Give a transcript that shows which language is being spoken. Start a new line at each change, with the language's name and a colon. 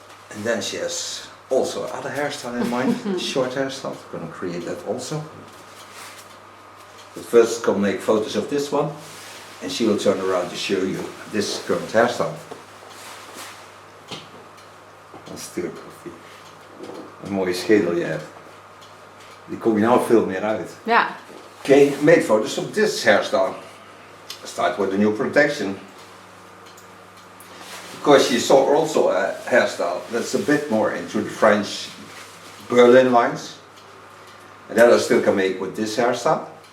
English: And then she has also other hairstyle in mind, short hairstyle. We're going to create that also. But first come make photos of this one and she will turn around to show you this current hairstyle.
Dutch: Een stuk koffie. Een mooie schedel je hebt. Die kom je nou veel meer uit. Ja.
English: Okay, made photos of this hairstyle. Start with a new protection. Because you saw also a hairstyle that's a bit more into the French Berlin lines. And that I still can make with this hairstyle.